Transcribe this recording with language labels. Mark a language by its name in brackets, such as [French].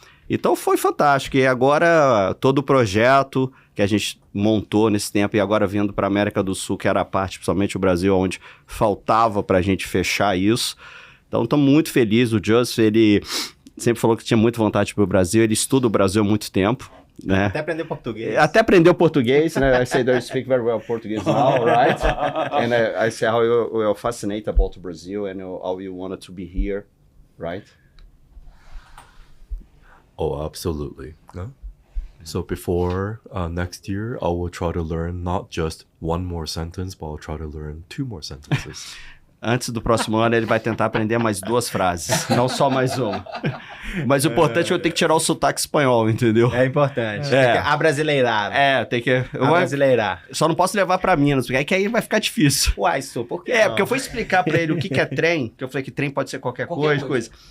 [Portuguese] Então foi fantástico, e agora todo o projeto que a gente montou nesse tempo e agora vindo para a América do Sul, que era a parte, principalmente o Brasil, onde faltava para a gente fechar isso. Então estou muito feliz, o Joseph, ele sempre falou que tinha muita vontade para o Brasil, ele estuda o Brasil há muito tempo, né? Até aprender português. Até aprendeu português, né? [English] I say that you speak very well Portuguese now, right? And I say how you are fascinated about Brazil and how you wanted to be here, right? Oh, absolutely. No? So before next year, I will try to learn not just one more sentence, but I'll try to learn 2 more sentences. [Portuguese] Antes do próximo ano, ele vai tentar aprender mais 2 frases, não só mais uma. Mas o importante é eu ter que tirar o sotaque espanhol, entendeu? É importante. Tem que abrasileirar. Tem que... Abrasileirar. Só não posso levar pra Minas, porque aí vai ficar difícil. Uai, por quê? Porque eu fui explicar pra ele o que é trem, que eu falei que trem pode ser qualquer coisa.